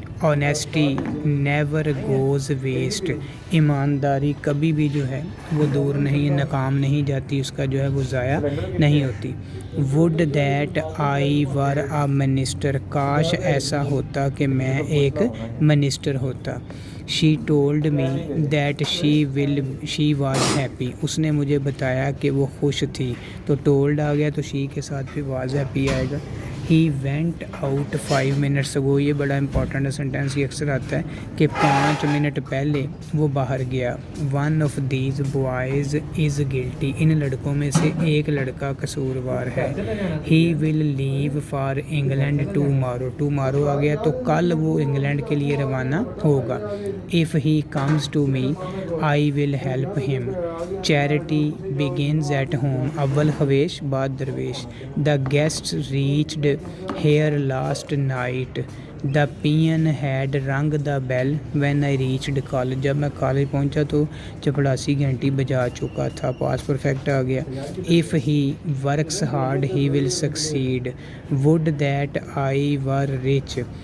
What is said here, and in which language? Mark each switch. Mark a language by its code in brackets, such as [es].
[en] Honesty never goes waste. [ur] ایمانداری کبھی بھی جو ہے وہ دور نہیں, ناکام نہیں جاتی, اس کا جو ہے وہ ضائع نہیں ہوتی. [en] Would that I were a minister. [ur] کاش ایسا ہوتا کہ میں ایک منسٹر ہوتا. [en] She told me that she was happy. [ur] اس نے مجھے بتایا کہ وہ خوش تھی, تو ٹولڈ آ گیا تو شی کے ساتھ بھی واز ہیپی آئے گا. [en] He went out 5 minutes ago. [ur] یہ بڑا امپورٹنٹ سینٹینس, یہ اکثر آتا ہے کہ 5 منٹ پہلے وہ باہر گیا. [en] One of these boys is guilty. [ur] ان لڑکوں میں سے ایک لڑکا قصوروار ہے. [en] He will leave for England tomorrow. [ur] ٹمارو آ گیا تو کل وہ انگلینڈ کے لیے روانہ ہوگا. [en] If he comes to me I will help him. Charity begins at home. [ur] اول خویش بعد درویش. [en] The guest reached here last night. The peon had rung the bell when I reached college. [ur] جب میں کالج پہنچا تو چپڑاسی گھنٹی بجا چکا تھا. [en] Past perfect آ گیا. If he works hard he will succeed. Would that I were rich.